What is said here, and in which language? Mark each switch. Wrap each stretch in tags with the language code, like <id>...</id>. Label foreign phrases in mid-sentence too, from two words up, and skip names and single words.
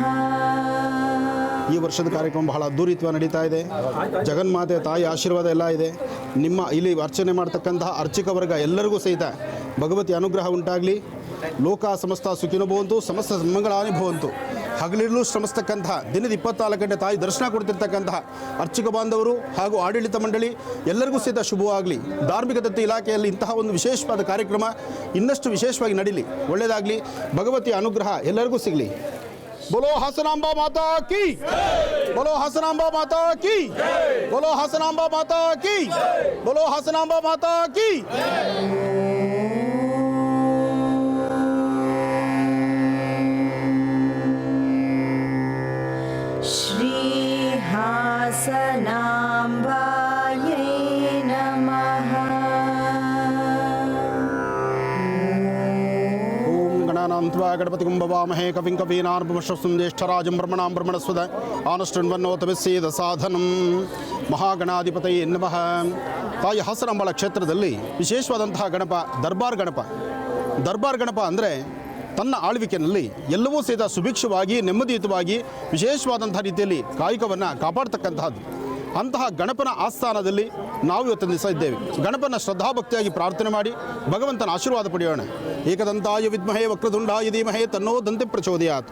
<kn>ಈ ವರ್ಷದ ಕಾರ್ಯಕ್ರಮ ಬಹಳ ಅದ್ಧೂರಿತವಾಗಿ ನಡೀತಾ ಇದೆ. ಜಗನ್ಮಾತೆ ತಾಯಿ ಆಶೀರ್ವಾದ ಎಲ್ಲ ಇದೆ. ನಿಮ್ಮ ಇಲ್ಲಿ ಅರ್ಚನೆ ಮಾಡ್ತಕ್ಕಂತಹ ಅರ್ಚಕ ವರ್ಗ ಎಲ್ಲರಿಗೂ ಸಹಿತ ಭಗವತಿ ಅನುಗ್ರಹ ಉಂಟಾಗಲಿ.</kn> <sa>ಲೋಕ ಸಮಸ್ತ ಸುಖಿನೋ ಭವಂತು, ಸಮಸ್ತ ಮಂಗಳಾನಿ ಭವಂತು.</sa> <kn>ಹಗಲಿರಲು ಶ್ರಮಿಸ್ತಕ್ಕಂತಹ ದಿನದ 24 ಗಂಟೆ ತಾಯಿ ದರ್ಶನ ಕೊಡ್ತಿರ್ತಕ್ಕಂತಹ ಅರ್ಚಕ ಬಾಂಧವರು ಹಾಗೂ ಆಡಳಿತ ಮಂಡಳಿ ಎಲ್ಲರಿಗೂ ಸಹಿತ ಶುಭವಾಗಲಿ. ಧಾರ್ಮಿಕ ದತ್ತಿ ಇಲಾಖೆಯಲ್ಲಿ ಇಂತಹ ಒಂದು ವಿಶೇಷವಾದ ಕಾರ್ಯಕ್ರಮ ಇನ್ನಷ್ಟು ವಿಶೇಷವಾಗಿ ನಡೀಲಿ, ಒಳ್ಳೆಯದಾಗಲಿ. ಭಗವತಿಯ ಅನುಗ್ರಹ ಎಲ್ಲರಿಗೂ ಸಿಗಲಿ.</kn> <hi>बोलो हासनांबा माता की, बोलो हासनांबा माता की, बोलो हासनांबा माता की, बोलो हासनांबा माता की.</hi> <sa>श्रीहासनाम्बायै नमः. गणानान्त्वा गणपतिं भवामहे कविं कवीनार्भवश्वं ज्येष्ठराजं ब्रह्मणां ब्रह्मणस्पद आनष्टन्वन्नोतविस्सेद ಸಾಧನಂ. ಮಹಾಗಣಾಧಿಪತಯೇ ನಮಃ.</sa> <kn>ತಾಯಿ ಹಾಸನಾಂಬಳ ಕ್ಷೇತ್ರದಲ್ಲಿ ವಿಶೇಷವಾದಂತಹ ಗಣಪ ದರ್ಬಾರ್ ಗಣಪ ಅಂದರೆ ತನ್ನ ಆಳ್ವಿಕೆಯಲ್ಲಿ ಎಲ್ಲವೂ ಸಹಿತ ಸುಭಿಕ್ಷವಾಗಿ ನೆಮ್ಮದಿಯುತವಾಗಿ ವಿಶೇಷವಾದಂಥ ರೀತಿಯಲ್ಲಿ ಕಾಯಕವನ್ನು ಕಾಪಾಡ್ತಕ್ಕಂತಹದ್ದು. ಅಂತಹ ಗಣಪನ ಆಸ್ಥಾನದಲ್ಲಿ ನಾವು ಇವತ್ತಿನ ದಿವಸ ಇದ್ದೇವೆ. ಗಣಪನ ಶ್ರದ್ಧಾಭಕ್ತಿಯಾಗಿ ಪ್ರಾರ್ಥನೆ ಮಾಡಿ ಭಗವಂತನ ಆಶೀರ್ವಾದ ಪಡೆಯೋಣ.</kn> <sa>ಏಕದಂತಾಯ ವಿದ್ಮಹೇ ವಕ್ರತುಂಡಾಯ ಧೀಮಹಿ ತನ್ನೋ ದಂತೆ ಪ್ರಚೋದಯಾತ್.</sa>